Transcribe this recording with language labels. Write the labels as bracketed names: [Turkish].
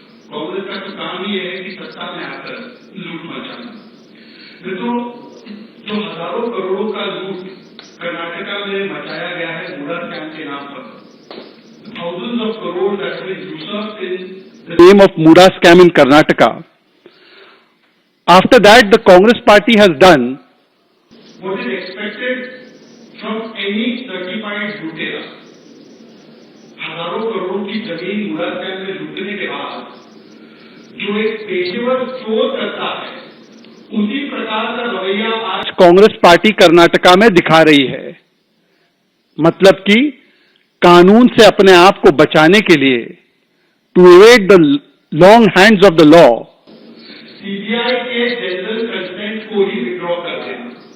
[Hindi] कांग्रेस का तो काम ही है कि सत्ता में आकर लूट मचाना। तो जो हजारों करोड़ों का लूट कर्नाटका में मचाया गया है मुड़ा स्कैम के नाम पर, [English] thousands of crores that have been usurped in the name of Muda scam in Karnataka. After that, the Congress party has done what is expected from any certified लुटेरा। [Hindi] हजारों करोड़ों की जमीन मुड़ा स्कैम में लूटने के बाद जो एक पेशेवर चोर करता है, उसी प्रकार का रवैया आज कांग्रेस पार्टी कर्नाटका में दिखा रही है। मतलब कि कानून से अपने आप को बचाने के लिए, [English] to evade the long hands of the law, [Hindi] CBI के जनरल कंसेंट को ही विड्रॉ कर देना।